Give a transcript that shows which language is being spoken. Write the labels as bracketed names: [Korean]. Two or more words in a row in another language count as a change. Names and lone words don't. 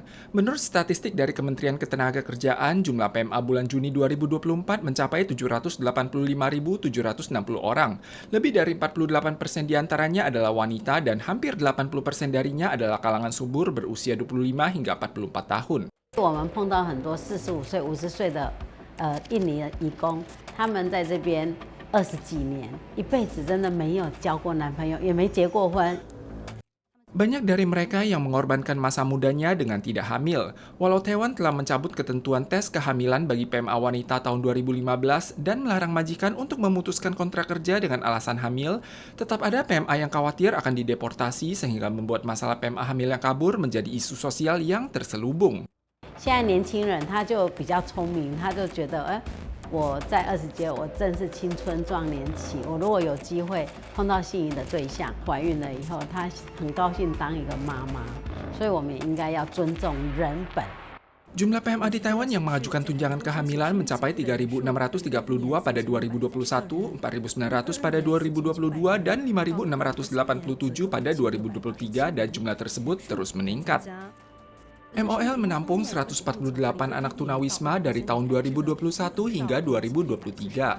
[Indonesian] Menurut statistik dari Kementerian Ketenagakerjaan, jumlah PMA bulan Juni 2024 mencapai 785.760 orang. Lebih dari 48% diantaranya adalah wanita dan hampir 80% darinya adalah kalangan subur berusia 25 hingga 44 tahun. [Chinese] 我们碰到很多45岁、50岁的印尼的移工，他们在这边20几年，一辈子真的没有交过男朋友，也没结过婚。 [Indonesian] Banyak dari mereka yang mengorbankan masa mudanya dengan tidak hamil. Walau Taiwan telah mencabut ketentuan tes kehamilan bagi PMA wanita tahun 2015 dan melarang majikan untuk memutuskan kontrak kerja dengan alasan hamil, tetap ada PMA yang khawatir akan dideportasi sehingga membuat masalah PMA hamil yang kabur menjadi isu sosial yang terselubung. [Chinese] 现在年轻人他就比较聪明，他就觉得，我在20阶，我正是青春壮年期。我如果有机会碰到心仪的对象，怀孕了以后，她很高兴当一个妈妈。所以我们也应该要尊重人本。 [Indonesian] Jumlah PMA di Taiwan yang mengajukan tunjangan kehamilan mencapai 3.632 pada 2021, 4.900 pada 2022, dan 5.687 pada 2023, dan jumlah tersebut terus meningkat. MOL menampung 148 anak tunawisma dari tahun 2021 hingga 2023.